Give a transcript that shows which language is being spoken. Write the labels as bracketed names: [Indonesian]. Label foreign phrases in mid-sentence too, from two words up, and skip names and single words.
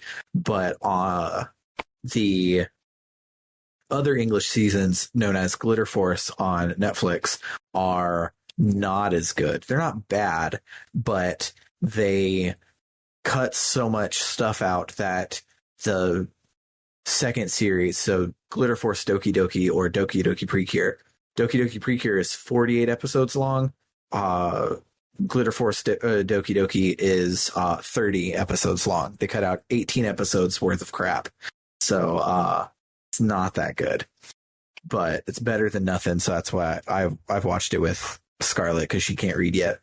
[English] But the other English seasons, known as Glitter Force on Netflix, are not as good. They're not bad, but they cut so much stuff out that the second series, so Glitter Force Doki Doki or Doki Doki Precure. Doki Doki Precure is 48 episodes long. Glitter Force Doki Doki is 30 episodes long. They cut out 18 episodes worth of crap. So it's not that good. But it's better than nothing, so that's why I've watched it with Scarlett, because she can't read yet.